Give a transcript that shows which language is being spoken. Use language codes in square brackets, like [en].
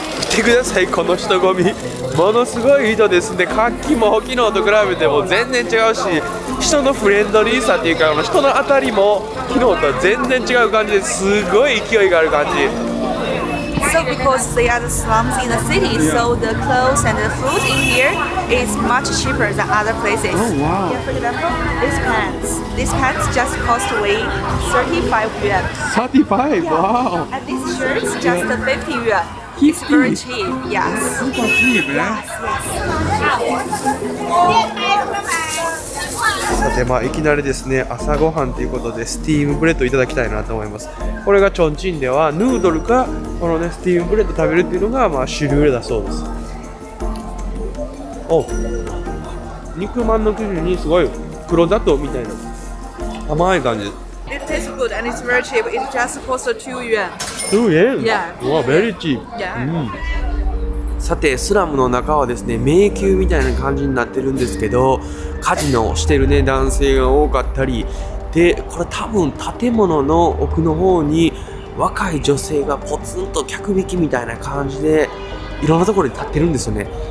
[ja] 見てください、この人混み。ものすごい人ですね。活気も昨日と比べても全然違うし、人のフレンドリーさっていうか、人の当たりも昨日とは全然違う感じですごい勢いがある感じ。 [en] So because they are the slums in the city, so the clothes and the food in here is much cheaper than other places. Oh, wow. Yeah, for example, these pants just cost away 35 yuan. 35? Yeah. Wow. And these shirts just 50 yuan. It's very cheap. Yes. Super cheap, Yes. [ja] さて、いきなりですね、朝ごはんということでスティームブレッドいただきたいなと思います。これがチョンチンではヌードルかこのねスティームブレッド食べるっていうのが主流だそうです。お、肉まんの生地にすごい黒砂糖みたいな甘い感じ。 [en] It tastes good and it's very cheap. It just costs 2 yuan. [ja] 2 円? [en] Yeah. うわ、very cheap. Yeah. [ja] さて、スラムの中はですね、迷宮みたいな感じになってるんですけど、カジノをしてるね男性が多かったりで、これ多分建物の奥の方に若い女性がポツンと客引きみたいな感じでいろんなところに立ってるんですよね。